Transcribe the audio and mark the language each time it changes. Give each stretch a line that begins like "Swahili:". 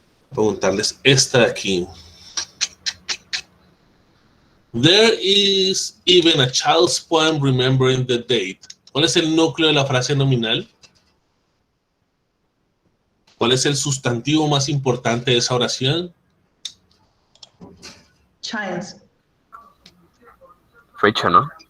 Spanish: Preguntarles esta de aquí.
English: There is even a child's poem remembering the date.
Spanish: ¿Cuál es el núcleo de la frase nominal? ¿Cuál es el sustantivo más importante de esa oración?
English: Child's.
Spanish: fecha, ¿no?